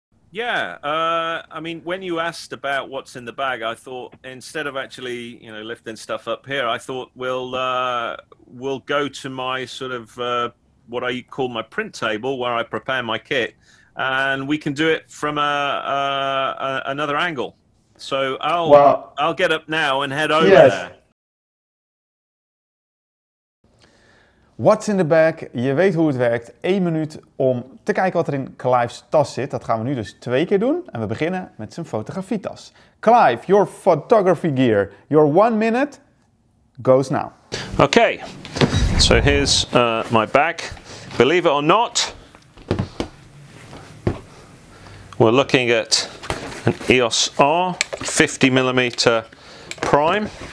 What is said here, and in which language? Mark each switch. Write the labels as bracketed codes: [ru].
[en] Yeah, I mean, when you asked about what's in the bag, I thought, instead of actually, you know, lifting stuff up here, I thought we'll go to my sort of what I call my print table, where I prepare my kit, and we can do it from another angle. So I'll get up now and head over there. [nl] What's in the Bag, je weet hoe het werkt. 1 minuut om te kijken wat er in Clive's tas zit. Dat gaan we nu dus 2 keer doen. En we beginnen met zijn fotografietas. [en] Clive, your photography gear. Your 1 minute goes now. Okay, so here's my bag. Believe it or not, we're looking at an EOS R 50mm prime.